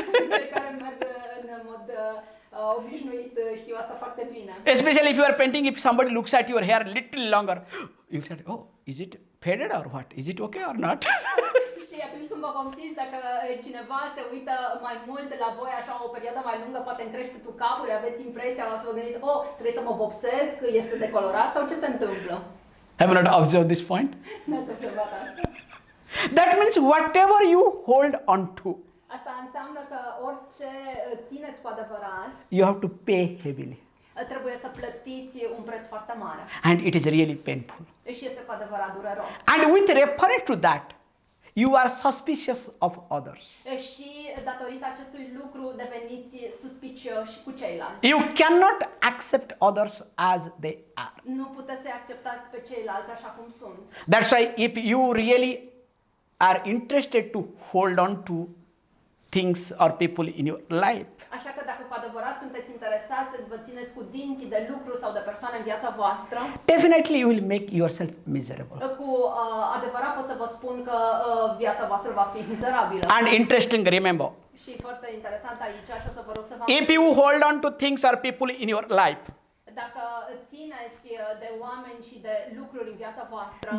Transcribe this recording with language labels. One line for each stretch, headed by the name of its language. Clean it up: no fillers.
Romanian: Cei care merg în mod obișnuit știu asta foarte bine.
English: Especially if you are painting, if somebody looks at your hair little longer, you say, oh, is it faded or what? Is it okay or not?
Romanian: Și atunci când vă vopsiți, dacă cineva se uită mai mult la voi, așa o perioadă mai lungă, poate în creștetul capului, aveți impresia să vă gândiți, oh, trebuie să mă vopsesc, este decolorat sau ce se întâmplă?
English: Have you not observed this point?
Romanian: N-ați observat asta.
English: That means whatever you hold on to,
Romanian: Asta înseamnă că orice țineți cu adevărat,
English: you have to pay heavily.
Romanian: trebuie să plătiți un preț foarte mare.
English: And it is really painful.
Romanian: Și este cu adevărat dureros.
English: And with reference to that, you are suspicious of others.
Romanian: Și datorită acestui lucru deveniți suspicioși cu ceilalți.
English: You cannot accept others as they are.
Romanian: Nu puteți să acceptați pe ceilalți așa cum sunt.
English: That's why if you really are interested to hold on to things or people in your life,
Romanian: Așa că dacă cu adevărat sunteți interesați să vă țineți cu dinții de lucruri sau de persoane în viața voastră,
English: definitely you will make yourself miserable.
Romanian: cu adevărat pot să vă spun că viața voastră va fi mizerabilă.
English: And interesting, remember,
Romanian: Și foarte interesant aici, și o să vă rog să vă
English: if you hold on to things or people in your life,
Romanian: dacă țineți de oameni și de lucruri în viața voastră,